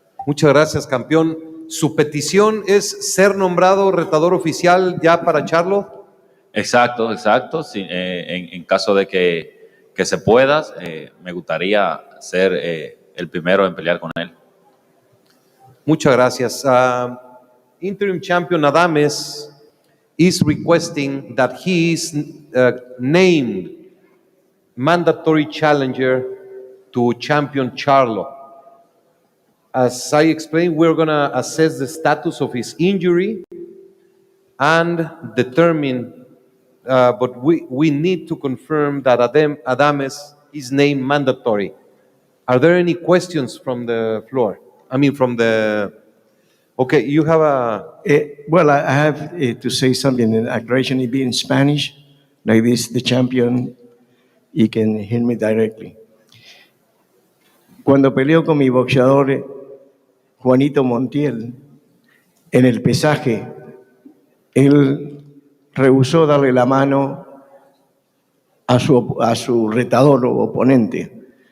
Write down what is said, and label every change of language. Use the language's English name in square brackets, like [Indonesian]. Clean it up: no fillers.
[Spanish] Muchas gracias, campeón. ¿Su petición es ser nombrado retador oficial ya para Charlo? Exacto. Sí, en caso de que se pueda, me gustaría ser el primero en pelear con él. Muchas gracias. [English] Interim champion Adames is requesting that he is named mandatory challenger to champion Charlo. As I explained, we're going to assess the status of his injury and determine, but we need to confirm that Adames is named mandatory. Are there any questions from the floor? I mean, from the... Okay, you have a... Well, I have to say something in acceleration. It be in Spanish, like this, the champion, you can hear me directly. [Spanish] Cuando peleo con mi boxeador Juanito Montiel, en el pesaje, él rehusó darle la mano a su retador o oponente.